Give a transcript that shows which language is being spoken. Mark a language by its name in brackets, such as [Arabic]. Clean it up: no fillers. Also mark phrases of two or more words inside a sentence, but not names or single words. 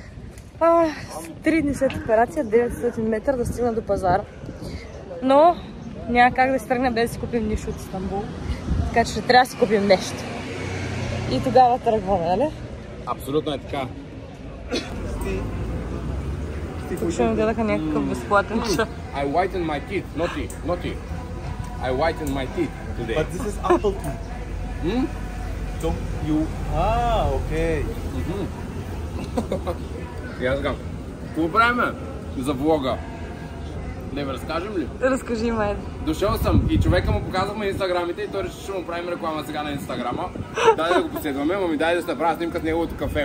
[Bulgarian] 3 дни след операция, 900 метра да стигна до пазара. Но няма как да се тръгнем без да си купим нищо от Истанбул. Така че ще трябва да си купим нещо. И тогава тръгваме, нали? Абсолютно е така. Тук ще ми дадаха някакъв безплатен чай. [English] I whiten my teeth, naughty. I whiten my teeth today. But this is apple tea. So you... okay. [Bulgarian] И аз казвам, какво правим за влога? Да ви разкажем ли? Разкажи, май. Дошъл съм и човека му показахме инстаграмите и той реши, че му правим реклама сега на инстаграма. Дай да го последваме, ама ми дай да се направя снимка с неговото кафе.